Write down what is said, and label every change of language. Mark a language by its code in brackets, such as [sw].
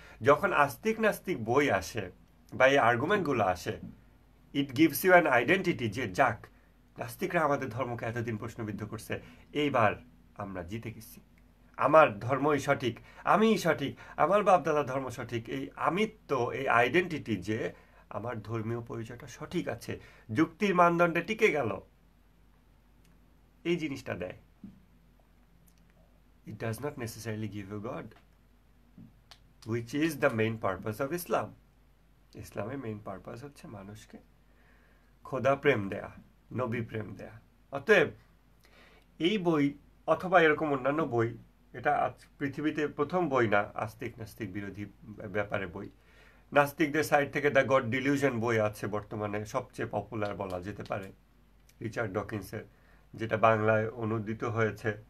[bn] যখন আস্তিক নাস্তিক বই আসে বা এই আর্গুমেন্টগুলো আসে, [en] it gives you an identity, [bn] যে যাক, নাস্তিকরা আমাদের ধর্মকে এতদিন প্রশ্নবিদ্ধ করছে, এইবার আমরা জিতে গেছি, আমার ধর্মই সঠিক, আমিই সঠিক, আমার বাপদাদা ধর্ম সঠিক, এই আমিত্ব, এই আইডেন্টিটি, যে আমার ধর্মীয় পরিচয়টা সঠিক আছে, যুক্তির মানদণ্ডে টিকে গেল, এই জিনিসটা দেয়। [en] It does not necessarily give you God, which is the main purpose of Islam. [bn] ইসলামের মেইন পারপাস হচ্ছে মানুষকে খোদা প্রেম দেয়া, নবী প্রেম দেয়া। অতএব এই বই অথবা এরকম অন্যান্য বই, এটা আজ পৃথিবীতে প্রথম বই না আস্তিক নাস্তিক বিরোধী ব্যাপারে বই। নাস্তিকদের সাইড থেকে দ্য গড ডিলিউশন বই আছে বর্তমানে সবচেয়ে পপুলার বলা যেতে পারে, রিচার্ড ডকিন্সের, যেটা বাংলায় অনুদিত হয়েছে।